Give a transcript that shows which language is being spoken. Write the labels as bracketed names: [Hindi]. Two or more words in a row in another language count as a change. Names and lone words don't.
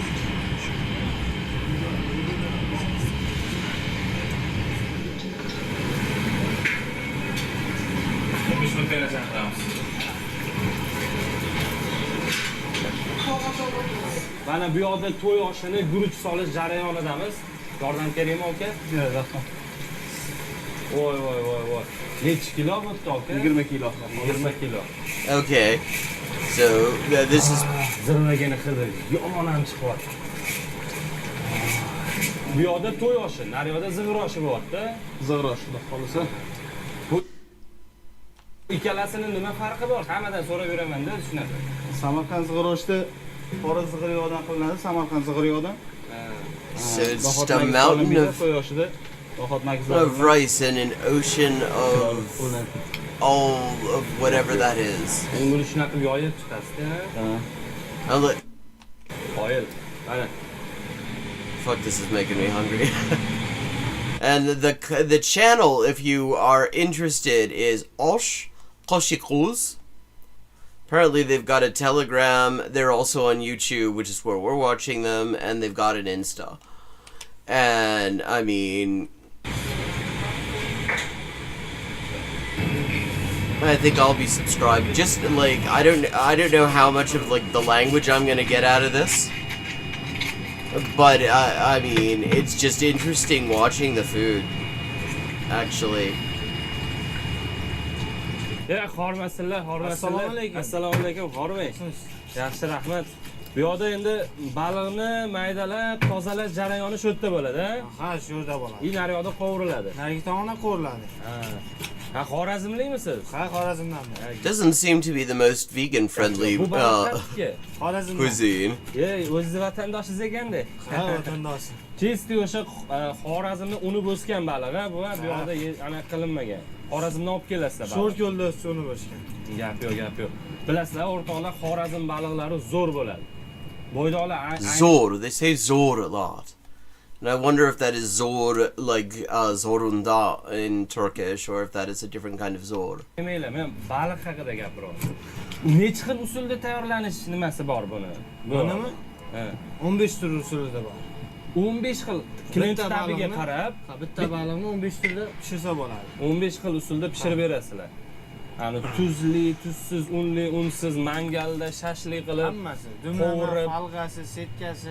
[Uzbek] Mana bu yoqda to'y oshini guruch solish jarayonidamiz. Yordam kerakmi aka? Yo'q, rahmat. Voy. Necha kilo bo'pti aka? 20 kilo. 20 kilo. [English] Okay. So this is [Uzbek] zirvagani hidi yomon ham chiqyapti. Bu yoqda to'y oshi, nari yoqda zig'ir oshi bo'lyapti. Zig'ir oshi, xudo xolisa. Bu ikkalasini nima farqi bor? Hammadan so'rab yuraman-da, shunaqa. Samarqand zig'ir oshida qora zig'ir yog'dan qilinadi, Samarqand zig'ir yog'dan. [English] So it's just a mountain of rice and an ocean of all of whatever that is. [Uzbek] Buni shunaqa yoyib chiqasiz-da. Oil. Mana. [English] Fuck, this is making me hungry. And the channel, if you are interested, is Osh Koshikuz. Apparently they've got a Telegram. They're also on YouTube, which is where we're watching them, and they've got an Insta. And I mean, I think I'll be subscribed. Just like I don't know how much of like the language I'm gonna get out of this. But I mean, it's just interesting watching the food, actually. [Uzbek] Ya, hormatsinlar. Assalomu alaykum, hormay. Yaxshi, rahmat. Bu yoqda endi baliqni maydalab, tozalash jarayoni shu yerda bo'ladi, ha? Shu yerda bo'ladi. Nari yoqda qovuriladi. Narigi tomonda qovuriladi. Ha, Xorazmlikmisiz? Ha, Xorazmdanman. [English] Doesn't seem to be the most vegan-friendly cuisine. [Uzbek] Ye, o'zingiz vatandoshingiz ekanda. Ha, vatandoshim. Chesti o'sha Xorazmni unib o'sgan baliq, ha, bu yoqda aniq qilinmagan. Xorazmdan olib kelasizlar baliq. Sho'r ko'lda unib o'sgan. Gap yo'q. Bilasizlar, o'rtoqlar, Xorazm baliqlari zo'r bo'ladi. [English] Zor, they say zor a lot. And I wonder if that is zor like zorunda in Turkish, or if that is a different kind of zor. [Uzbek] Men baliq haqida gapiryapman. Necha xil usulda tayyorlanish nimasi bor buni? Bunimi? 15 tur usulida bor. 15 xil klient tabiga qarab, bitta baliqni 15 turda pishirsa bo'ladi. 15 xil usulda pishirib berasizlar. Ani tuzli, tuzsiz, unli, unsiz, mangalda, shashlik qilib, hammasi, dumini, falg'asi, setkasi.